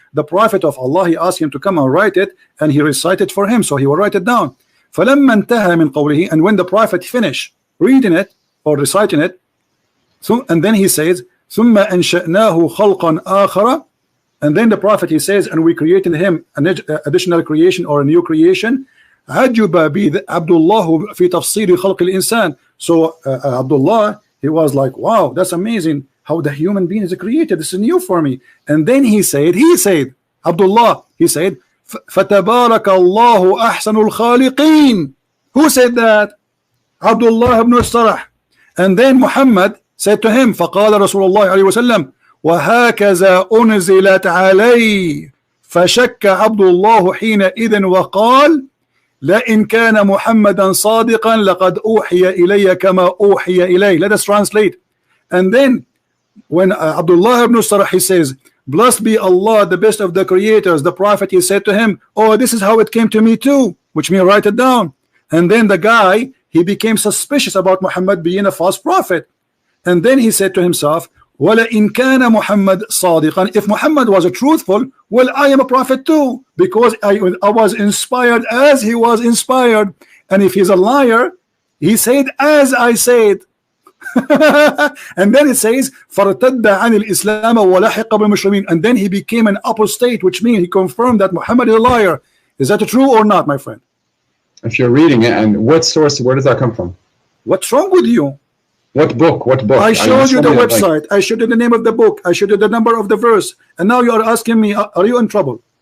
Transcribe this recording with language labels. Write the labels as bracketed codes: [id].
[en] The Prophet of Allah, he asked him to come and write it, and he recited for him, so he will write it down. [ar] فلما انتهى من قوله, [en] and when the Prophet finished reading it or reciting it, so, and then he says [ar] ثم أنشأناه خلقا آخر. [en] And then the Prophet, he says, and we created him an additional creation or a new creation. [ar] عجب عبد الله في تفسير خلق الإنسان. [en] So Abdullah, he was like, wow, that's amazing how the human being is created. This is new for me. And then he said, Abdullah, he said, [ar] فَتَبَارَكَ اللَّهُ أَحْسَنُ الْخَالِقِينَ. [en] Who said that? Abdullah ibn Sarah. And then Muhammad said to him, [ar] فَقَالَ رسول الله عليه وسلم وهكذا أنزلت علي فشك عبد الله حينئذ وقال لئن كان محمدا صادقا لقد أوحي إلي كما أوحي إليه. [en] Let us translate. And then when Abdullah ibn Sarah, he says, blessed be Allah, the best of the creators, the Prophet, he said to him, oh, this is how it came to me too, which means write it down. And then the guy, he became suspicious about Muhammad being a false prophet. And then he said to himself, [ar] وَلَئِنْ كَانَ مُحَمَّدٌ صَادِقًا. [en] If Muhammad was a truthful, well, I am a prophet too, because I was inspired as he was inspired. And if he's a liar, he said as I said. And then it says [ar] فَارْتَدَّ عَنِ الْإِسْلَامَ وَلَحِقَ بِالْمُسْلِمِينَ. [en] And then he became an apostate, which means he confirmed that Muhammad is a liar. Is that true or not, my friend? If you're reading it, and what source, where does that come from? What's wrong with you? What book? I showed you the website. I showed you the name of the book. I showed you the number of the verse. And now you are asking me, are you in trouble?